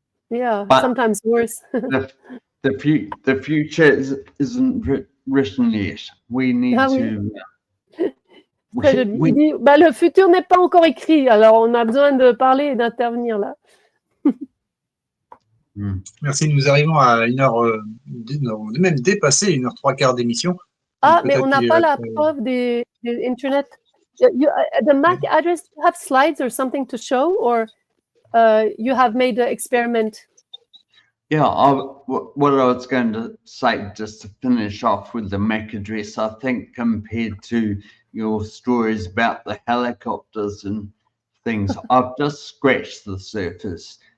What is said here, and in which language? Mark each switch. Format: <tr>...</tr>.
<en>Yeah, but sometimes worse. the future isn't written yet. We need to.</en> <fr>Il dit, le futur n'est pas encore écrit, alors on a besoin de parler et d'intervenir là. Merci, nous arrivons à 1h, même dépasser 1h03 d'émission. Ah, mais on n'a pas la preuve des Internet.</fr> <en>The MAC address, you have slides or something to show, or you have made the experiment? Yeah, what I was going to say, just to finish off with the MAC address, I think compared to your stories about the helicopters and things, I've just scratched the surface.</en>